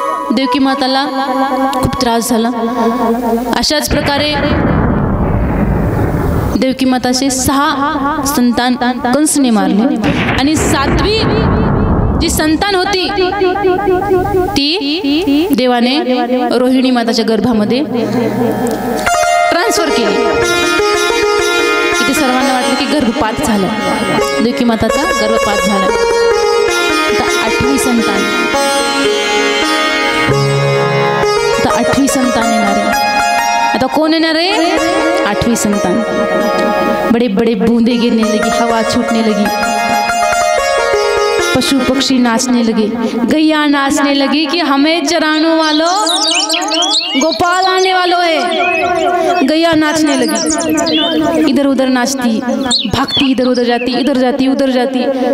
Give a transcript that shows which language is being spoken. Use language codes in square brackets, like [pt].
[mr] देवकी माताला खूप त्रास झाला. अशाच प्रकारे देवकी माताचे 6 संतान कंसने मारले आणि 7वी जी संतान होती ती देवाने रोहिणी माताच्या गर्भामध्ये ट्रान्सफर केली. इथे सर्वांना वाटलं की गर्भपात झाला, देवकी माताचा गर्भपात झाला. आता 8वी संतान, आता 8वी संतान येणार आहे. आता कोण येणार आहे? 8वी संतान. [hi] बड़े बड़े बूंदे गिरने लगी, हवा छूटने लगी, पशु पक्षी नाचने लगे, गैया नाचने लगी कि हमें चराने वालों, गोपाल आने वालों है. गैया नाचने लगी, इधर उधर नाचती, भागती, इधर उधर जाती, इधर जाती, उधर जाती.